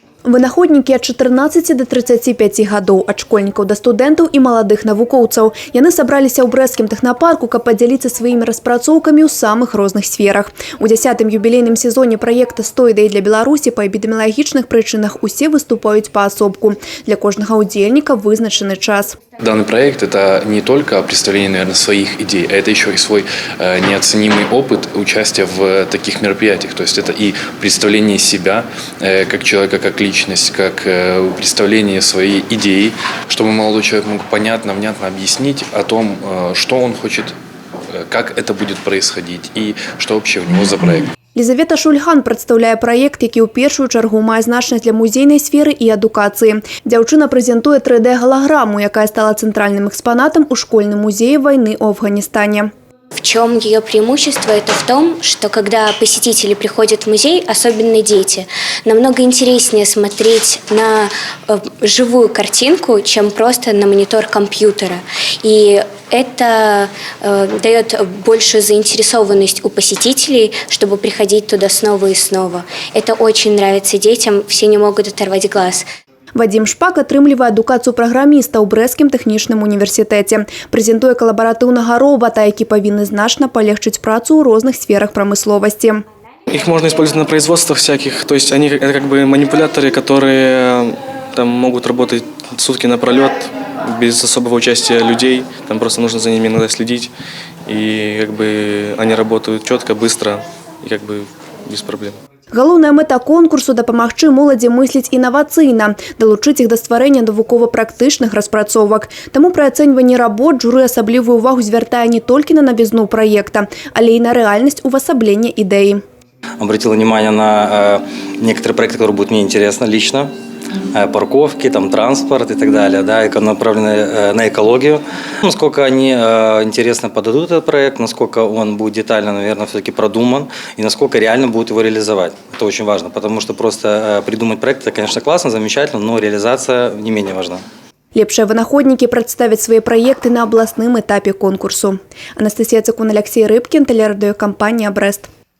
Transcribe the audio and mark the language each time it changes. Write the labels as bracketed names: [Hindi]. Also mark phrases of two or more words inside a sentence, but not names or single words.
[Belarusian] Вынаходнікі ад 14 до 35 гадоў, ад школьнікаў да студэнтаў і маладых навукоўцаў. Яны сабраліся ў брэсцкім тэхнапарку, каб падзяліцца сваімі распрацоўкамі ў самых розных сферах. У 10-м юбілейным сезоне праекта «100 ідэй для Беларусі» па эпідэміялагічных прычынах усе выступаюць паасобку. Для кожнага удзельніка вызначаны час. [Russian] Данный проект – это не только представление, наверное, своих идей, а это еще и свой неоценимый опыт участия в таких мероприятиях. То есть это и представление себя как человека, как личность, как представление своей идеи, чтобы молодой человек мог понятно, внятно объяснить о том, что он хочет, как это будет происходить и что вообще у него за проект. [Belarusian] Лизавета Шульган прадстаўляе праект, які ў першую чаргу мае значнасць для музейнай сферы і адукацыі. Дзяўчына прэзентуе 3D-галаграму, якая стала цэнтральным экспанатам у школьным музеі войны ў Афганістане. [Russian] В чем ее преимущество? Это в том, что когда посетители приходят в музей, особенно дети, намного интереснее смотреть на живую картинку, чем просто на монитор компьютера. И это дает большую заинтересованность у посетителей, чтобы приходить туда снова и снова. Это очень нравится детям, все не могут оторвать глаз. [Belarusian] Вадим Шпак атрымлівае адукацыю праграміста ў Брэсцкім тэхнічным універсітэце. Прэзентуе калабаратыўнага робата, які павінны значна палегчыць працу ў розных сферах прамысловасці. [Russian] Их можно использовать на производствах всяких, то есть они это как бы манипуляторы, которые там могут работать сутки напролет без особого участия людей, там просто нужно за ними иногда следить, и как бы они работают четко, быстро и как бы без проблем. [Belarusian] Галоўная мэта конкурсу – дапамагчы моладзі мысліць інавацыйна, далучыць іх да стварэння навукова-практычных распрацовак. Таму пры ацэньванні работ журы асаблівую увагу звяртае не толькі на навізну праекта, але і на рэальнасць увасаблення ідэі. [Russian] Обратила внимание на некоторые проекты, которые будут мне интересны лично. Парковки, там, транспорт и так далее, да, направленные на экологию. Насколько они интересно подадут этот проект, насколько он будет детально, наверное, все-таки продуман и насколько реально будет его реализовать. Это очень важно, потому что просто придумать проект – это, конечно, классно, замечательно, но реализация не менее важна. [Belarusian] Лепшыя вынаходнікі прадставяць свае праекты на абласным этапе конкурсу. Анастасія Цыкун, Алексей Рыбкін, тэлерадыёкампанія «Брэст».